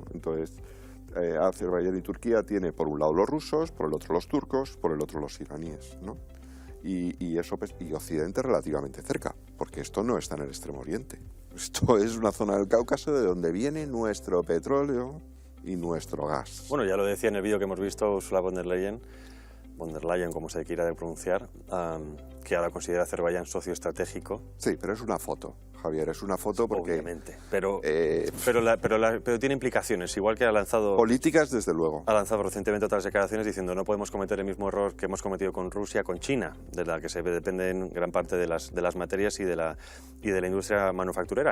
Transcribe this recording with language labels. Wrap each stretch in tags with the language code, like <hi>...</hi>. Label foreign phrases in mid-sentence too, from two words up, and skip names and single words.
<es>Entonces, Azerbaiyán y Turquía tiene por un lado los rusos, por el otro los turcos, por el otro los iraníes, ¿no? Y eso, pues, y Occidente relativamente cerca, porque esto no está en el Extremo Oriente. Esto es una zona del Cáucaso de donde viene nuestro petróleo y nuestro gas. Bueno, ya lo decía en el vídeo que hemos visto Ursula von der Leyen, von der Leyen, como se quiera pronunciar, que ahora considera a Azerbaiyán socio estratégico. Sí, pero es una foto, Javier, es una foto porque... Obviamente, pero tiene implicaciones, igual que ha lanzado... Políticas, desde luego. Ha lanzado recientemente otras declaraciones diciendo no podemos cometer el mismo error que hemos cometido con Rusia, con China, de la que se depende en gran parte de las materias y de la industria manufacturera.</es>